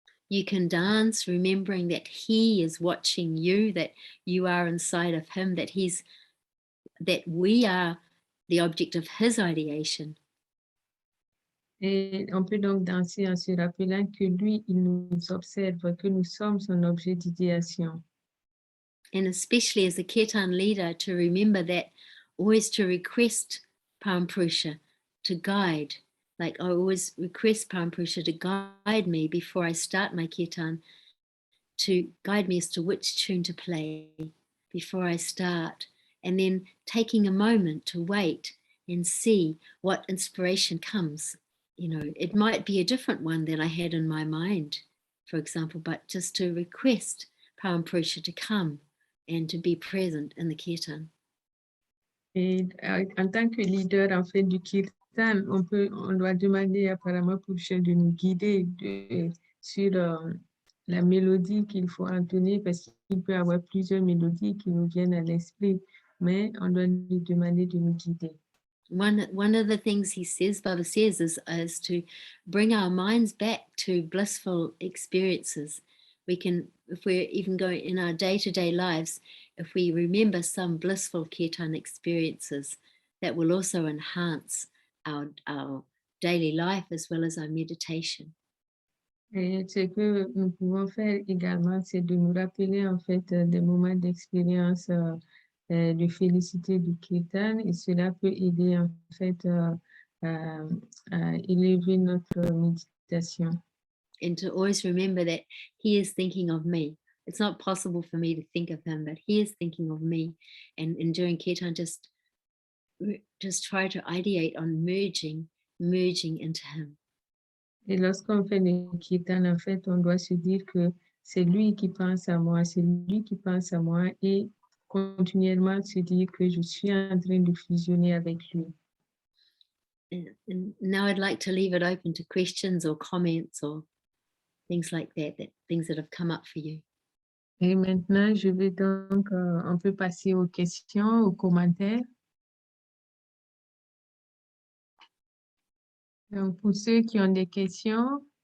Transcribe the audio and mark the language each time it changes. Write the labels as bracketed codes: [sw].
[en] You can dance, remembering that he is watching you, that you are inside of him, that we are the object of his ideation. [fr] Et on peut donc danser en se rappelant que lui, il nous observe, que nous sommes son objet d'idéation. [en] And especially as a kirtan leader, to remember that always to request Parampurusha to guide. Like I always request Parampurusha to guide me before I start my kirtan, to guide me as to which tune to play before I start. And then taking a moment to wait and see what inspiration comes. You know, it might be a different one than I had in my mind, for example, but just to request Parampurusha to come and to be present in the kirtan. [fr] Et en tant que leader en fait du kirtan, on doit demander à Parampurusha de nous guider sur la mélodie qu'il faut entonner parce qu'il peut y avoir plusieurs mélodies qui nous viennent à l'esprit, mais on doit lui demander de nous guider. [en] One of the things he says, Baba says, is to bring our minds back to blissful experiences. We can, if we're even going in our day-to-day lives, if we remember some blissful kirtan experiences, that will also enhance our daily life as well as our meditation. [fr] Et ce que nous pouvons faire également, c'est de nous rappeler en fait des moments d'expérience de félicité du kirtan et cela peut aider en fait à élever notre méditation. [en] And to always remember that he is thinking of me. It's not possible for me to think of him, but he is thinking of me. And in doing kirtan, just try to ideate on merging into him. [fr] Et lorsqu'on fait le kirtan, en fait, on doit se dire que c'est lui qui pense à moi, c'est lui qui pense à moi et continuellement se dire que je suis en train de fusionner avec lui. [en] And now I'd like to leave it open to questions or comments or things like that, things that have come up for you. [fr] Et maintenant, je vais donc, on peut passer aux questions, aux commentaires. Donc, pour ceux qui ont des questions,